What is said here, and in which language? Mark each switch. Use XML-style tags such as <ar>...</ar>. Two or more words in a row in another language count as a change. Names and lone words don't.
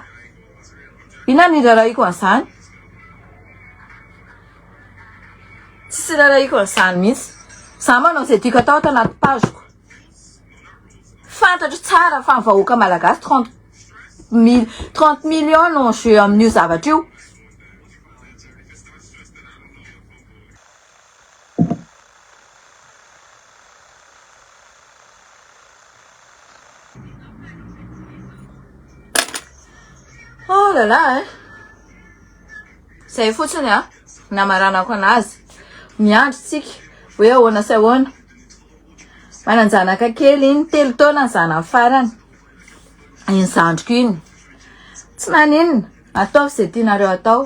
<mg>Ina ny rarahiko an'izany. Tsisy rarahiko an'izany mihitsy. Za manao izay tiako atao ato anaty pageko. Fantatro tsara fa ny vahoaka malagasy 30 millions no jeu amin'io zavatra io.</mg> <fr>Oh là là,</fr> <mg>zay fotsiny a namaranako anazy. Miandry tsika hoe ahoana sy ahoana. Mananjanaka kely iny 3 taona ny zanany farany. Iny zandriko iny. Tsy maninona, atao izay tianareo atao.</mg>